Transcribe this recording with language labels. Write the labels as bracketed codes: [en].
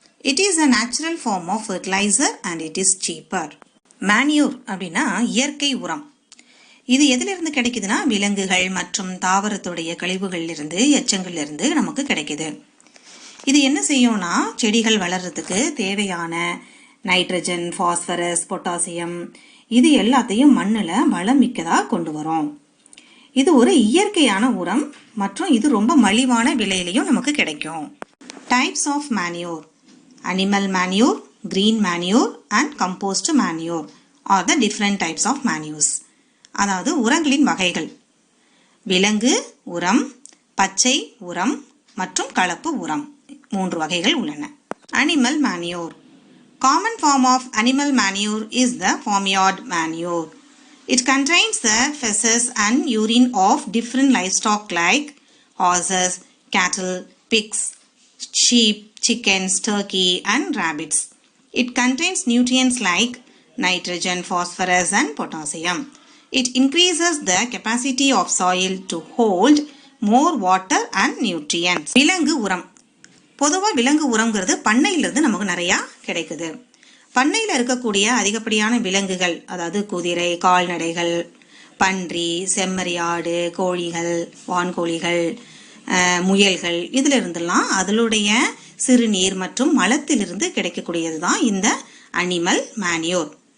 [en] It is a natural form of fertilizer and it is cheaper. [ta] Manure அப்படின்னா இயற்கை உரம். இது எதிலிருந்து கிடைக்குதுன்னா விலங்குகள் மற்றும் தாவரத்துடைய கழிவுகளிலிருந்து, எச்சங்களிலிருந்து நமக்கு கிடைக்குது. இது என்ன செய்யும்னா செடிகள் வளர்றதுக்கு தேவையான நைட்ரஜன், பாஸ்பரஸ், பொட்டாசியம் இது எல்லாத்தையும் மண்ணில் வளம் மிக்கதாக கொண்டு வரும். இது ஒரு இயற்கையான உரம் மற்றும் இது ரொம்ப மலிவான விலையிலையும் நமக்கு கிடைக்கும். [en] Types of manure: animal manure, green manure and compost manure are the different types of manures. [ta] அதாவது உரங்களின் வகைகள்: விலங்கு உரம், பச்சை உரம் மற்றும் கலப்பு உரம் 3 வகைகள் உள்ளன. [en] Animal manure: common form of animal manure is the farmyard manure. It contains the feces and urine of different livestock like horses, cattle, pigs, sheep, chickens, turkey and rabbits. It contains nutrients like nitrogen, phosphorus and potassium. It increases the capacity of soil to hold more water and nutrients. [ta] விலங்கு உரம்: பொதுவாக விலங்கு உரங்கிறது பண்ணையிலிருந்து நமக்கு நிறையா கிடைக்குது. பண்ணையில் இருக்கக்கூடிய அதிகப்படியான விலங்குகள், அதாவது குதிரை, கால்நடைகள், பன்றி, செம்மறி ஆடு, கோழிகள், வான்கோழிகள், முயல்கள், இதில் இருந்தெல்லாம் அதனுடைய சிறுநீர் மற்றும் மலத்திலிருந்து கிடைக்கக்கூடியது தான் இந்த அனிமல் மேன்யூர்.